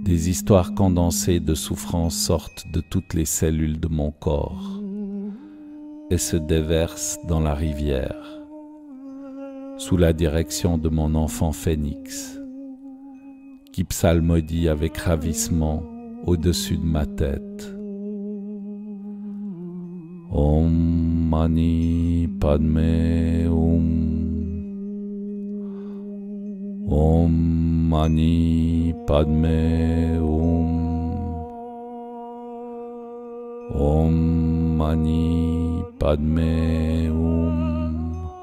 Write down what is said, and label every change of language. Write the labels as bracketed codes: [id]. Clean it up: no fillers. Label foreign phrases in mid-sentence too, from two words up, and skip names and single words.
[fr] Des histoires condensées de souffrance sortent de toutes les cellules de mon corps et se déversent dans la rivière, sous la direction de mon enfant phénix, qui psalmodie avec ravissement au-dessus de ma tête. [sa] Om Mani Padme Hum. Om Mani Padme Hum. Om Mani Padme Hum.